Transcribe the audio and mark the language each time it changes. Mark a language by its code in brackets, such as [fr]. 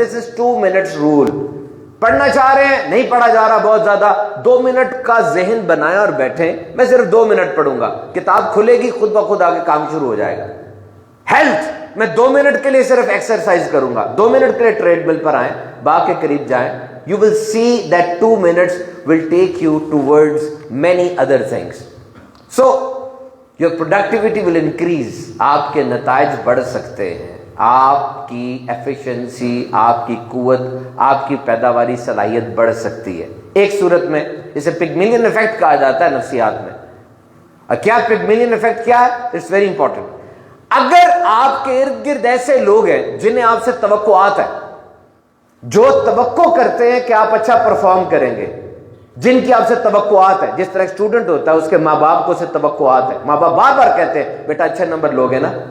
[en] This is 2 minutes rule. [ur] پڑھنا چاہ رہے ہیں, نہیں پڑھا جا رہا بہت زیادہ, 2 منٹ کا ذہن بنائیں اور بیٹھیں. میں صرف 2 منٹ پڑھوں گا, کتاب کھلے گی, خود بخود آگے کام شروع ہو جائے گا. ہیلتھ, میں 2 منٹ کے لیے صرف ایکسرسائز کروں گا. 2 منٹ کے لیے ٹریڈ مل پر آئیں, باغ کے قریب جائیں. [en] You will see that 2 minutes will take you towards many other things. So, your productivity will increase. [ur] آپ کے نتائج بڑھ سکتے ہیں, آپ کی ایفیشنسی, آپ کی قوت, آپ کی پیداواری صلاحیت بڑھ سکتی ہے. ایک صورت میں اسے پگمیلین افیکٹ کہا جاتا ہے نفسیات میں. اور کیا پگمیلین افیکٹ کیا ہے؟ [en] It's very important. [ur] اگر آپ کے ارد گرد ایسے لوگ ہیں جنہیں آپ سے توقعات ہے, جو توقع کرتے ہیں کہ آپ اچھا پرفارم کریں گے, جن کی آپ سے توقعات ہے, جس طرح اسٹوڈنٹ ہوتا ہے اس کے ماں باپ کو سے توقعات ہے, ماں باپ بار بار کہتے ہیں بیٹا اچھے نمبر لوگے نا.